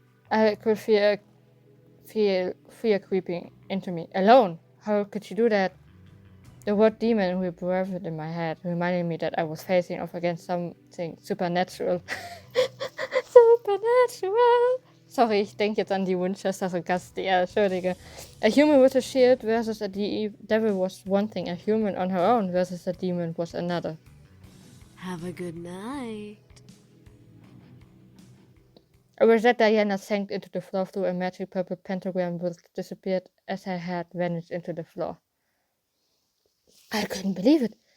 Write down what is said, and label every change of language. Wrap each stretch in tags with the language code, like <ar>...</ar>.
<en>I could feel fear creeping into me. Alone? How could she do that? The word demon reverberated in my head, reminding me that I was facing off against something supernatural. Supernatural!</en> <de>Sorry, ich denke jetzt an die Winchesters und Castilla, entschuldige.</de> <en>A human with a shield versus a devil was one thing, a human on her own versus a demon was another. Have a good night. With that, Diana sank into the floor through a magic purple pentagram which disappeared as her head vanished into the floor. I couldn't believe it.</en>